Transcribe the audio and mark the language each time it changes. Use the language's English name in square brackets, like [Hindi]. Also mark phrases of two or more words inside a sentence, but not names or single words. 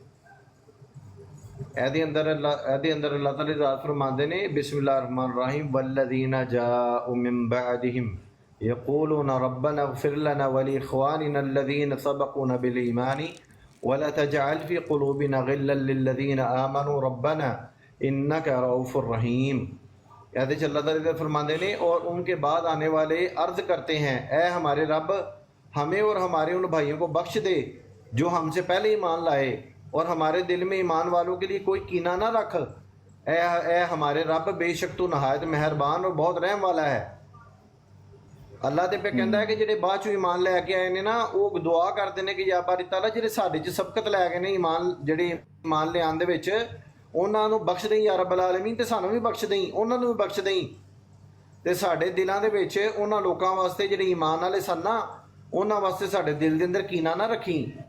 [Punjabi] ਇਹਦੇ ਅੰਦਰ ਅੱਲਾਹ ਤਾਲਾ ਜ਼ਾਤ ਫਰਮਾਉਂਦੇ ਨੇ, [Arabic] بسم الله الرحمن الرحيم والذين جاءوا من بعدهم يقولون ربنا اغفر لنا ولإخواننا الذين سبقونا بالإيمان ولا تجعل في قلوبنا غلا للذين آمنوا ربنا إنك رءوف رحيم. [Urdu] کہتے اللہ تعالیٰ فرماتے نے اور ان کے بعد آنے والے عرض کرتے ہیں، اے ہمارے رب ہمیں اور ہمارے ان بھائیوں کو بخش دے جو ہم سے پہلے ایمان لائے، اور ہمارے دل میں ایمان والوں کے لیے کوئی کینہ نہ رکھ. اے ہمارے رب بیشک تو نہایت مہربان اور بہت رحم والا ہے. اللہ تے پے کہتا ہے کہ [Punjabi] ਜਿਹੜੇ ਬਾਅਦ ਚੋਂ ਈਮਾਨ ਲੈ ਕੇ ਆਏ ਨੇ ਨਾ, ਉਹ ਦੁਆ ਕਰਦੇ ਨੇ ਕਿ ਯਾ ਬਾਰੀ ਤਾਲਾ ਜਿਹੜੇ ਸਾਡੇ 'ਚ ਸਬਕਤ ਲੈ ਗਏ ਨੇ ਈਮਾਨ, ਜਿਹੜੇ ਈਮਾਨ ਲਿਆਉਣ ਦੇ ਵਿੱਚ, ਉਹਨਾਂ ਨੂੰ ਬਖਸ਼ ਦੇਈ ਯਾ ਰੱਬਲ ਆਲਮੀਨ, ਤੇ ਸਾਨੂੰ ਵੀ ਬਖਸ਼ ਦੇਈ, ਉਹਨਾਂ ਨੂੰ ਵੀ ਬਖਸ਼ ਦੇਈ, ਤੇ ਸਾਡੇ ਦਿਲਾਂ ਦੇ ਵਿੱਚ ਉਹਨਾਂ ਲੋਕਾਂ ਵਾਸਤੇ ਜਿਹੜੇ ਈਮਾਨ ਵਾਲੇ ਸਨ ਨਾ, ਉਹਨਾਂ ਵਾਸਤੇ ਸਾਡੇ ਦਿਲ ਦੇ ਅੰਦਰ ਕੀਨਾ ਨਾ ਰੱਖੀ।